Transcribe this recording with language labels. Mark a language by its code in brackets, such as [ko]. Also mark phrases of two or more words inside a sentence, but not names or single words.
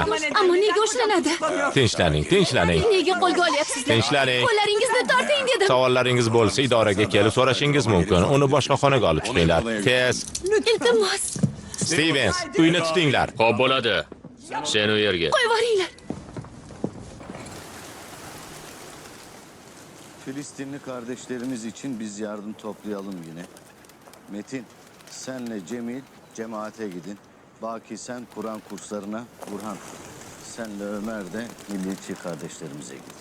[uz] ammo nega ushlanadi? Tinchlaning, tinchlaning. Nega qo'lga olyapsizlar? Tinchlaning. Qo'llaringizni torting dedim. Savollaringiz bo'lsa, idoraga kelib so'rashingiz mumkin. Uni boshqa xonaga olib chiqinglar. Tez. Iltimos, Stevens, uyni tutinglar. Xo'p bo'ladi. Sen u yerga. qo'yib yuboringlar. [tr] Filistinli kardeşlerimiz için biz yardım toplayalım yine. Metin, senle Cemil cemaate gidin. Baki sen Kur'an kurslarına, Burhan. Senle Ömer de milliyetçi kardeşlerimize gidin.